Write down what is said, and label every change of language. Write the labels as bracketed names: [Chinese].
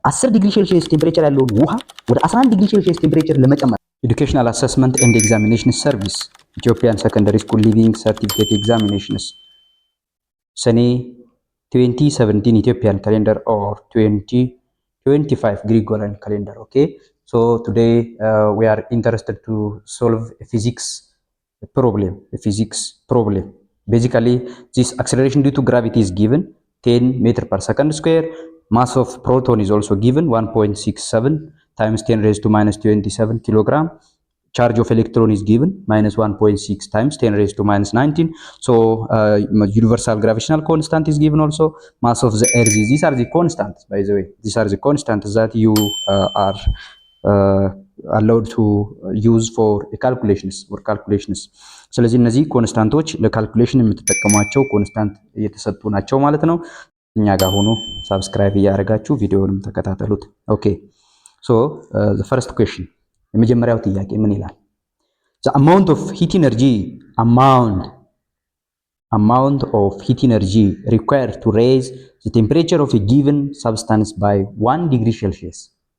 [English] 10 ዲግሪ ሴልሺየስ ቴምፕሬቸር [Amharic] ያለውን ውሃ ወደ [English] 11 ዲግሪ ሴልሺየስ ቴምፕሬቸር ለመጨመር ኤዱኬሽናል አሰስመንት ኤንድ ኤግዛሚኔሽን ሰርቪስ ኢትዮጵያን ሰከንደሪ ስኩል ሊቪንግ ሰርቲፊኬት ኤግዛሚኔሽንስ ሰኔ 2017 Ethiopian calendar or 2025 Gregorian calendar. Okay, so today we are interested to solve a physics problem. Basically, this acceleration due to gravity is given 10 meter per second square. Mass of proton is also given 1.67 times 10 raised to minus 27 kilogram. Charge of electron is given minus 1.6 times 10 raised to minus 19. So universal gravitational constant is given also. Mass of the earth is, these are the constants, by the way. These are the constants that you are allowed to use for calculations. [Amharic] ስለዚህ እነዚህ ኮንስታንቶች ለካልኩሌሽን የምትጠቀሟቸው ኮንስታንት እየተሰጡ ናቸው ማለት ነው። እኛ ጋር ሆኖ ሰብስክራይብ እያደረጋችሁ ቪዲዮውንም ተከታተሉት። [English] ኦኬ ሶ the first question [Amharic] የመጀመሪያው ጥያቄ ምን ይላል? [English] the amount of heat energy required to raise the temperature of a given substance by 1 degree Celsius.